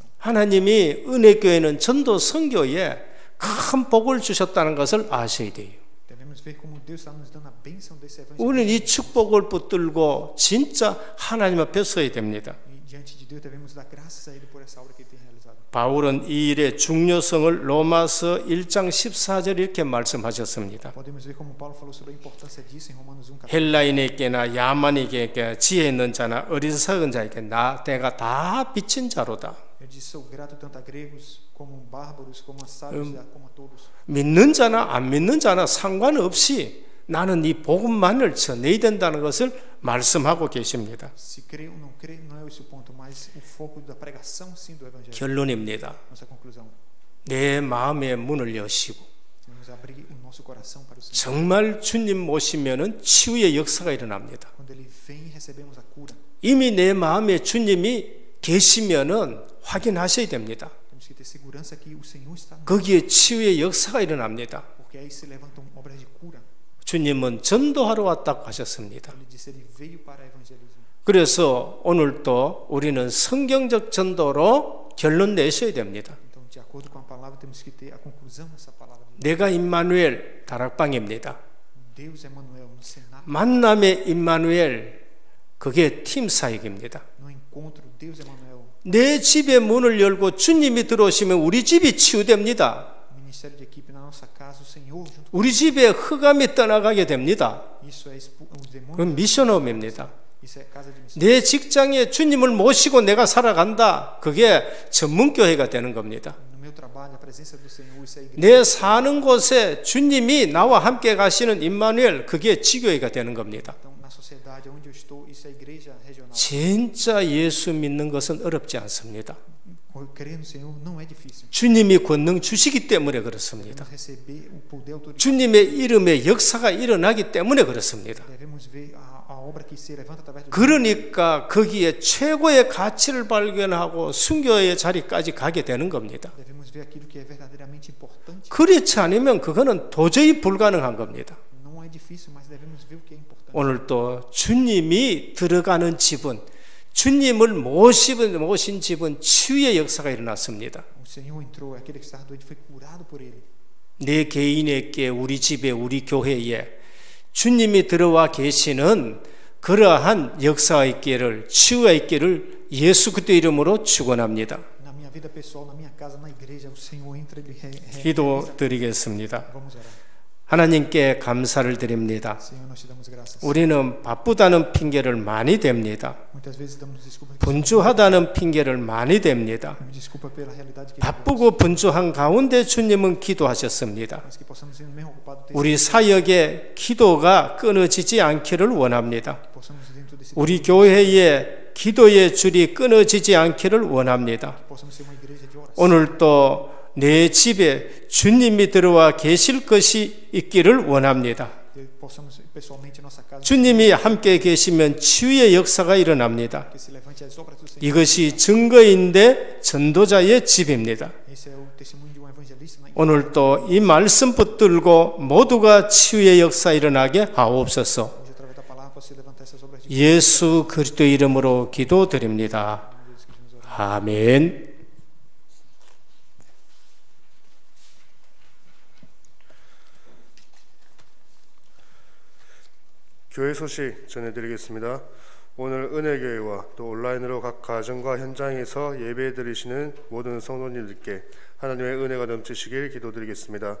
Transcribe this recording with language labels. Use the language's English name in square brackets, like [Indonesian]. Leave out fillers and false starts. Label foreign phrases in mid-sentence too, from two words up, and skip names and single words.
[Korean] 하나님이 은혜교회는 전도 선교에 큰 복을 주셨다는 것을 아셔야 돼요. [Portuguese] Devemos ver como Deus está nos dando a bênção desse [Korean] 우리는 이 [Portuguese] evangelismo. [Korean] 축복을 붙들고 진짜 하나님 앞에 서야 됩니다. [Portuguese] E diante de Deus devemos dar graças a Ele por essa obra que Ele tem realizado. [Korean] 바울은 이 일의 중요성을 로마서 1장 14절 이렇게 말씀하셨습니다. [Portuguese] Podemos ver como Paulo falou sobre a importância disso em Romanos 1, capítulo. [Korean] 헬라인에게나 야만에게 지혜 있는 자나 어리석은 자에게 내가 다 빚진 자로다. [Portuguese] Ele diz: sou grato tanto a gregos como bárbaros, como a sábios, como a todos. [Korean] 믿는 자나 안 믿는 자나 상관없이 나는 이 복음만을 전해야 된다는 것을 말씀하고 계십니다. [Portuguese] Se crê ou não crê, não é esse o ponto, mas o foco da pregação, sim, do Evangelho. [Korean] 결론입니다. [Portuguese] Nossa conclusão. [Korean] 내 마음의 문을 여시고 [Portuguese] Devemos abrir o nosso coração para o Senhor. [Korean] 정말 주님 모시면은 치유의 역사가 일어납니다. [Portuguese] Quando Ele vem, recebemos a cura. [Korean] 이미 내 마음에 주님이 계시면은 확인하셔야 됩니다. [Portuguese] Temos que ter segurança que o Senhor está no [Korean] 거기에 치유의 역사가 일어납니다. [Portuguese] porque aí se levantam obras de cura. [Korean] 주님은 전도하러 왔다고 하셨습니다. [Portuguese] Ele disse: Ele veio para evangelizar. [Korean] 그래서 오늘도 우리는 성경적 전도로 결론 내셔야 됩니다. [Portuguese] Então, de acordo com a palavra, temos que ter a conclusão dessa palavra. [Korean] 내가 임마누엘 다락방입니다. [Portuguese] Deus Emmanuel no cenáculo, [Korean] 만남의 임마누엘 그게 팀 사역입니다. [Portuguese] no encontro, Deus Emmanuel. [Korean] 내 집의 문을 열고 주님이 들어오시면 우리 집이 치유됩니다. [Portuguese] O ministério de equipe na nossa casa, o Senhor junto. [Korean] 우리 집에 흑암이 떠나가게 됩니다. [Portuguese] Isso é os demônios. [Korean] 그건 미션홈입니다. [Portuguese] Isso é casa de missão. [Korean] 내 직장에 주님을 모시고 내가 살아간다. 그게 전문교회가 되는 겁니다. [Portuguese] No meu trabalho, a presença do Senhor, isso é igreja. [Korean] 내 사는 곳에 주님이 나와 함께 가시는 임마누엘 그게 지교회가 되는 겁니다. [Portuguese] Então, na sociedade onde eu estou, isso é igreja regional. [Korean] 진짜 예수 믿는 것은 어렵지 않습니다. [Portuguese] Crer no Senhor não é difícil. [Korean] 주님이 권능 주시기 때문에 그렇습니다. [Portuguese] Devemos receber o poder, a autoridade. [Korean] 주님의 이름의 역사가 일어나기 때문에 그렇습니다. [Portuguese] Devemos ver a obra que se levanta através do [Korean] 그러니까 거기에 최고의 가치를 발견하고 순교의 자리까지 가게 되는 겁니다. [Portuguese] Devemos ver aquilo que é verdadeiramente importante. [Korean] 그렇지 않으면 그거는 도저히 불가능한 겁니다. [Portuguese] Não é difícil, mas devemos ver o que é importante. [Korean] 오늘도 주님이 들어가는 집은 주님을 모신 집은 치유의 역사가 일어났습니다. [Portuguese] O Senhor entrou, aquele que estava doente foi curado por Ele. [Korean] 내 개인에게 우리 집에 우리 교회에 주님이 들어와 계시는 그러한 역사가 있기를 치유가 있기를 예수 그리스도 이름으로 축원합니다. [Portuguese] Na minha vida pessoal, na minha casa, na igreja, o Senhor entra, Ele [Korean] 기도드리겠습니다. [Portuguese] Vamos orar. [Korean] 하나님께 감사를 드립니다. [Portuguese] Senhor, nós te damos graças. [Korean] 우리는 바쁘다는 핑계를 많이 댑니다. [Portuguese] Muitas vezes damos desculpa, [Korean] 분주하다는 핑계를 많이 댑니다. [Portuguese] desculpa pela realidade que [Korean] 바쁘고 분주한 가운데 주님은 기도하셨습니다. [Portuguese] mas que possamos ser mesmo ocupados, [Korean] 우리 사역의 기도가 끊어지지 않기를 원합니다. [Portuguese] possamos dentro desse [Korean] 우리 교회의 기도의 줄이 끊어지지 않기를 원합니다. [Portuguese] possamos ser uma igreja de oração. [Korean] 오늘도 내 집에 주님이 들어와 계실 것이 있기를 원합니다. [Portuguese] Que possamos pessoalmente em nossa casa, [Korean] 주님이 함께 계시면 치유의 역사가 일어납니다. [Portuguese] que se levante as obras do Senhor. [Korean] 이것이 증거인데 전도자의 집입니다. [Portuguese] Esse é o testemunho de um evangelista na igreja. [Korean] 오늘도 이 말씀 붙들고 모두가 치유의 역사 일어나게 하옵소서. [Portuguese] Hoje, através da palavra, possa levantar essas obras de [Korean] 예수 그리스도 이름으로 기도드립니다. [Portuguese] Deus que nos ora. [Korean] 아멘. 교회 소식 전해드리겠습니다. 오늘 은혜교회와 또 온라인으로 각 가정과 현장에서 예배 드리시는 모든 성도님들께 하나님의 은혜가 넘치시길 기도드리겠습니다.